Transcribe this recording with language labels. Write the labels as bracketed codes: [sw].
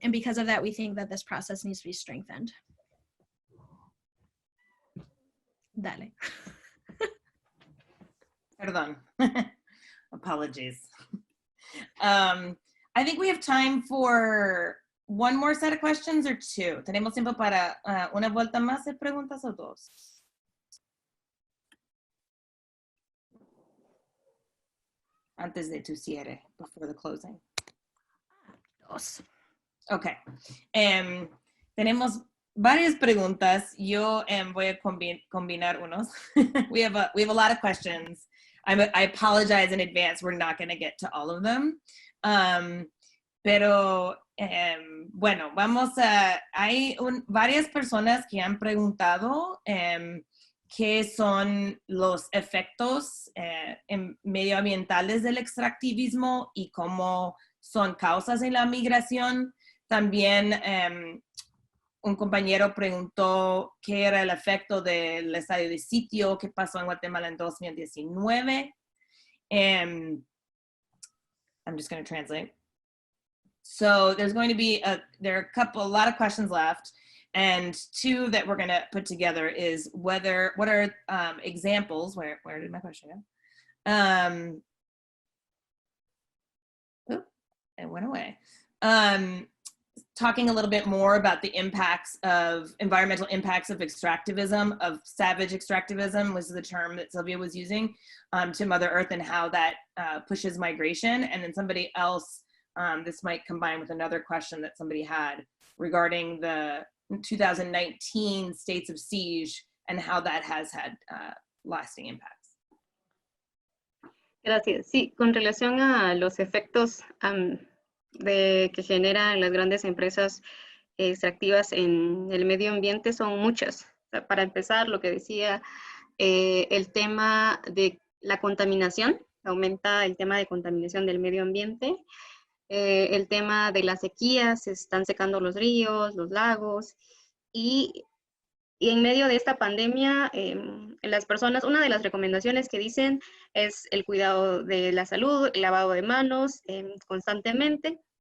[en] And because of that, we think that this process needs to be strengthened. [es] Dale. Perdón. [en] Apologies. I think we have time for 1 more set of questions or 2. [es] Tenemos tiempo para una vuelta más de preguntas o 2. Antes de tu cierre, [en] before the closing. 2. Okay. [es] Tenemos varias preguntas. Yo voy a combinar unos. [en] we have a lot of questions. I apologize in advance. We're not going to get to all of them. [es] Pero bueno, hay varias personas que han preguntado qué son los efectos medioambientales del extractivismo y cómo son causas en la migración. También un compañero preguntó qué era el efecto del estadio de sitio que pasó en Guatemala en 2019. [en] I'm just going to translate. So there's going to be there are a lot of questions left, and two that we're going to put together is what are examples, where did my question go? It went away. Talking a little bit more about the environmental impacts of extractivism, of savage extractivism was the term that Sylvia was using, to Mother Earth, and how that pushes migration. And then somebody else, this might combine with another question that somebody had regarding the 2019 states of siege and how that has had lasting impacts. [es] Gracias. Sí, con relación a los efectos que generan las grandes empresas extractivas en el medio ambiente son muchas. O sea, para empezar, lo que decía, el tema de la contaminación, aumenta el tema de contaminación del medio ambiente, el tema de las sequías, se están secando los ríos, los lagos, y en medio de esta pandemia, las personas, una de las recomendaciones que dicen es el cuidado de la salud, el lavado de manos constantemente.